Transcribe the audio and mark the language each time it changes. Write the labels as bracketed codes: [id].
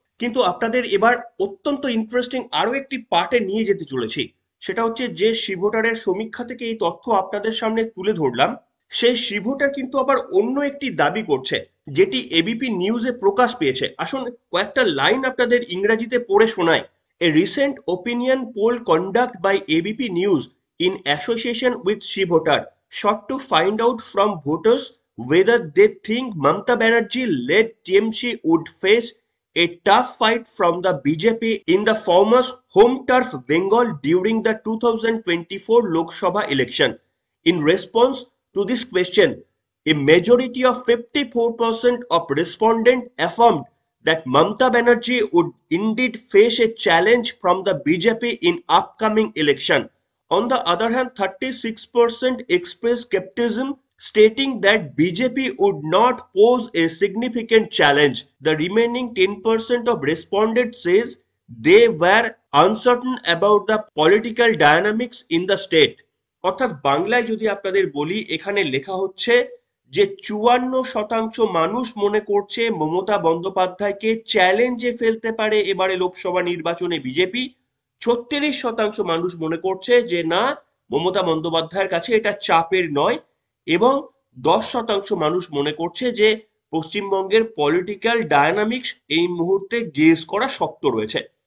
[bn] কিন্তু আপনাদের এবার অত্যন্ত ইন্টারেস্টিং আরো একটি পার্টে নিয়ে যেতে চলেছি। সেটা হচ্ছে যে শিভোটারের সমীক্ষা থেকে এই তথ্য আপনাদের সামনে তুলে ধরলাম, সেই শিভোটার কিন্তু আবার অন্য একটি দাবি করছে যেটি এবিপি নিউজে প্রকাশ পেয়েছে। আসুন কয়েকটা লাইন আপনাদের ইংরেজিতে পড়ে শোনায়। [en] A recent opinion poll conducted by ABP News in association with Shivotar sought to find out from voters whether they think Mamata Banerjee led TMC would face a tough fight from the BJP in the former's home turf Bengal during the 2024 Lok Sabha election. In response to this question, a majority of 54% of respondents affirmed that Mamata Banerjee would indeed face a challenge from the BJP in upcoming election. On the other hand, 36% expressed skepticism, stating that BJP would not pose a significant challenge. The remaining 10% of respondents says they were uncertain about the political dynamics in the state. [bn] অর্থাৎ বাংলায় যদি আপনাদের বলি, এখানে লেখা হচ্ছে যে 54% মানুষ মনে করছে মমতা বন্দ্যোপাধ্যায়কে চ্যালেঞ্জে ফেলতে পারে এবারে লোকসভা নির্বাচনে বিজেপি। 36% মানুষ মনে করছে যে না, মমতা বন্দ্যোপাধ্যায়ের কাছে এটা চাপের নয়, এবং 10% মানুষ মনে করছে যে পশ্চিমবঙ্গের পলিটিক্যাল ডায়নামিক্স এই মুহূর্তে গেজ করা শক্ত রয়েছে।